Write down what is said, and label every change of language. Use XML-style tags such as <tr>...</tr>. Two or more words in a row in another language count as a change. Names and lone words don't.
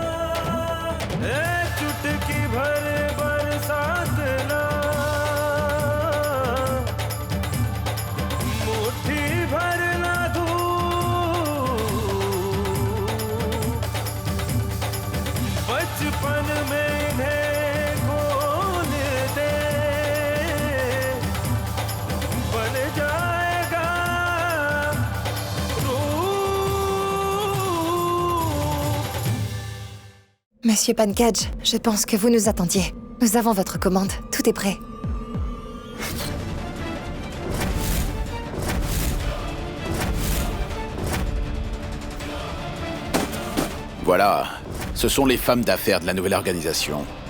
<hi>चुटकी भर बरसात ना, मुट्ठी भर ना धूप, बचपन में इन्हें खोल दे, बन जाएगा रूप।</hi> <fr>Monsieur Pankaj, je pense que vous nous attendiez. Nous avons votre commande, tout est prêt. Voilà, ce sont les femmes d'affaires de la nouvelle organisation.</fr>